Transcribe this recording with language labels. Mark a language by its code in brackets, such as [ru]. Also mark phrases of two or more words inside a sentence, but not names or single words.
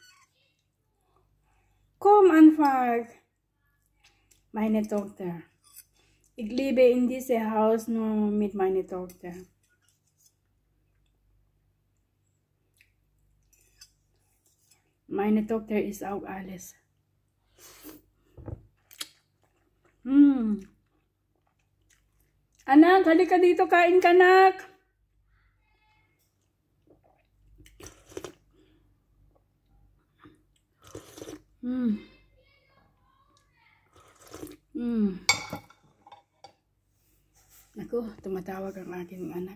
[de] Komm einfach. Meine Tochter. Ich lebe in diesem Haus nur mit meiner Tochter. Meine Tochter ist auch alles. [tl] Anak, halika dito, kain ka, anak. Ako, tumatawag ang aking anak.